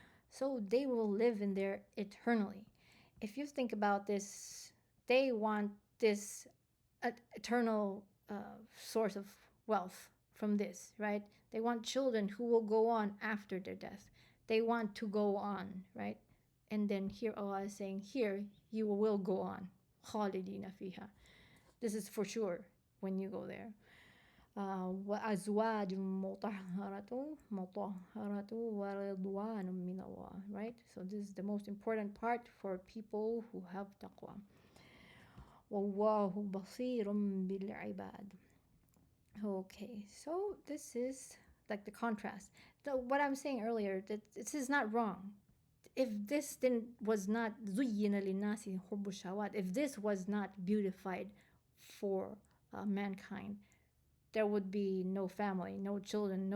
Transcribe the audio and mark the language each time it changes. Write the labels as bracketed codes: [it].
[en] So they will live in there eternally. If you think about this, they want this eternal source of wealth from this, right? They want children who will go on after their death. They want to go on, right? And then here Allah is saying, here you will go on. [ar] خالدين فيها. [en] This is for sure when you go there. [ar] وأزواج مطهرة ورضوان من الله, right? [en] So this is the most important part for people who have taqwa. [ar] والله بصير بالعباد. [en] Okay, so this is like the contrast. What I'm saying earlier, that this is not wrong. If this was not [ar] زُيِّنَ لِلنَّاسِ حُبُّ الشَّهَوَاتِ, [en] if this was not beautified for mankind, there would be no family, no children.